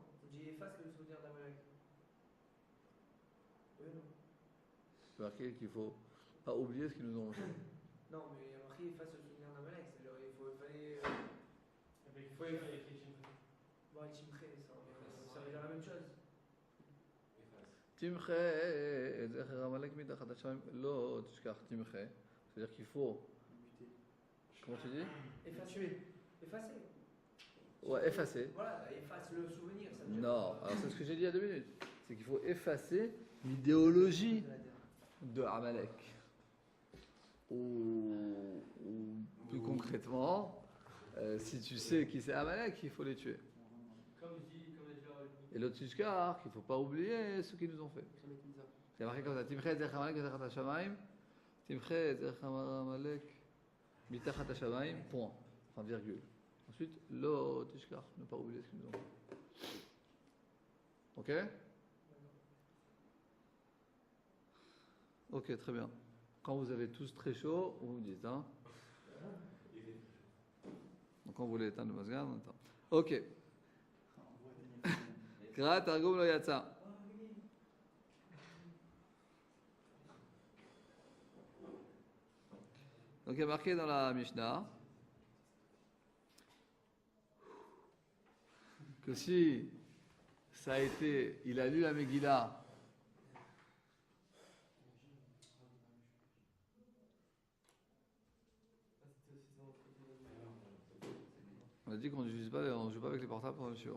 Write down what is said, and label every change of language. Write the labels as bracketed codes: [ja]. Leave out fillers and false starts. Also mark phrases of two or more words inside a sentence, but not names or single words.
[fr] On dit efface le souvenir d'Amalek. Oui, non? C'est marqué qu'il ne faut pas oublier ce qu'ils nous ont fait. Non, mais il y a marqué efface le souvenir d'Amalek. C'est-à-dire, il fallait. écrit Chimché. Bon, Chimché, ça veut dire la même chose. [he] תמחה זכר עמלק מתחת השמים לא תשכח תמחה. [fr] C'est-à-dire qu'il faut. Comment tu dis? Effacer. Ouais, effacer. Voilà, efface le souvenir. Ça veut dire Non, alors c'est ce que j'ai dit il y a 2 minutes. C'est qu'il faut effacer l'idéologie de Amalek. Ou plus concrètement, si tu sais qui c'est Amalek, il faut les tuer. Comme l'a dit Et l'autre Tishkar, qu'il ne faut pas oublier ce qu'ils nous ont fait. C'est marqué comme ça. [he] תמחה זכר עמלק מתחת השמים תמחה זכר עמלק מתחת השמים. [fr] Point. Enfin, virgule. Ensuite, [he] לא תשכח, [fr] ne pas oublier ce qu'ils nous ont fait. Ok? Ok, très bien. Quand vous avez tous très chaud, vous me dites, hein. Donc quand vous voulez éteindre le masgar, on éteint. [he] Ok. קרא תרגום לא יצא. [fr] Donc il y a marqué dans la Mishnah que si ça a été, il a lu la Megillah on a dit qu'on n'utilise pas, on ne joue pas avec les portables pendant le shiur.